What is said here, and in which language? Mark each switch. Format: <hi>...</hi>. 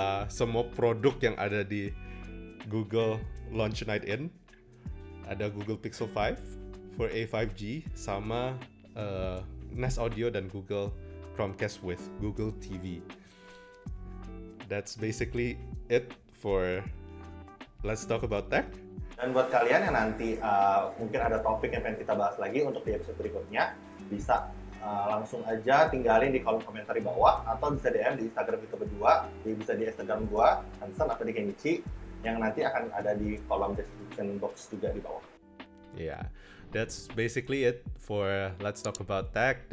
<id>Semua produk yang ada di Google Launch Night In ada Google Pixel 5 for A5G sama Nest Audio dan Google Chromecast with Google TV.</id> <en>That's basically it for Let's Talk About Tech.</en> <id>Dan buat kalian yang nanti mungkin ada topik yang pengen kita bahas lagi untuk di episode berikutnya, bisa langsung aja tinggalin di kolom komentar di bawah atau bisa DM di Instagram kita berdua, bisa di Instagram gua, Hansen atau di Kenichi, yang nanti akan ada di kolom description box juga di bawah.</id> <en>Yeah, that's basically it for Let's Talk About Tech.</en>